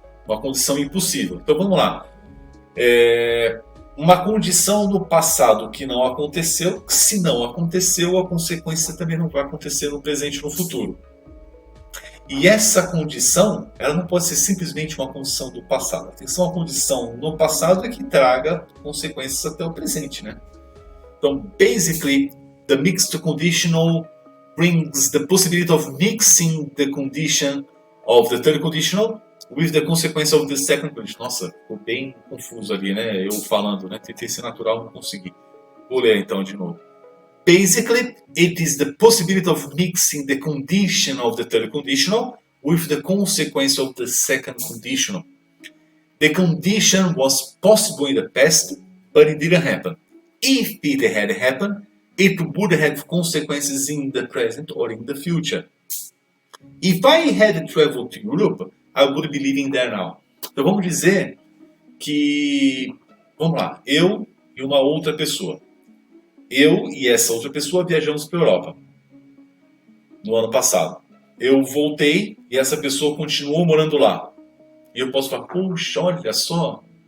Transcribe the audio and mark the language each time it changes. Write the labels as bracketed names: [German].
[Portuguese] Uma condição impossível. Então vamos lá. Uma condição no passado que não aconteceu, se não aconteceu, a consequência também não vai acontecer no presente e no futuro. E essa condição, ela não pode ser simplesmente uma condição do passado. Tem que ser uma condição no passado que traga consequências até o presente, né? [English] Então, basically, the mixed conditional brings the possibility of mixing the condition of the third conditional with the consequence of the second conditional. [Portuguese] Nossa, ficou bem confuso ali, né? Eu falando, né? Tentei ser natural, não consegui. Vou ler então de novo. [English] Basically, it is the possibility of mixing the condition of the third conditional with the consequence of the second conditional. The condition was possible in the past, but it didn't happen. If it had happened, it would have consequences in the present or in the future. If I had traveled to Europe, I would be living there now. [Portuguese] Então vamos dizer que, vamos lá, eu e uma outra pessoa. Eu e essa outra pessoa viajamos para a Europa no ano passado. Eu voltei e essa pessoa continuou morando lá. E eu posso falar, puxa, olha só.